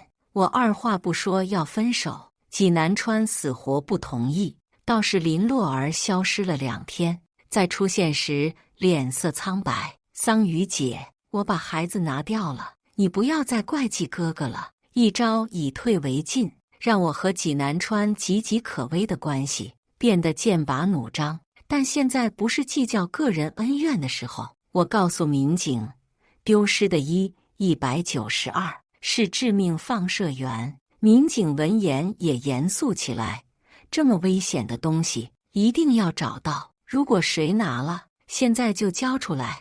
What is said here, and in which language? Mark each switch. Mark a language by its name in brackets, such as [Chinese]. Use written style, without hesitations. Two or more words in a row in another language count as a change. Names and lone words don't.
[Chinese] 我二話不說要分手，濟南川死活不同意。倒是林洛兒消失了2天，再出現時臉色蒼白。桑榆姐，我把孩子拿掉了，你不要再怪罪哥哥了。一招以退為進，讓我和濟南川岌岌可危的關係變得劍拔弩張。但現在不是計較個人恩怨的時候。我告訴民警，丟失的192是致命放射源。民警聞言也嚴肅起來，這麼危險的東西一定要找到，如果誰拿了，現在就交出來。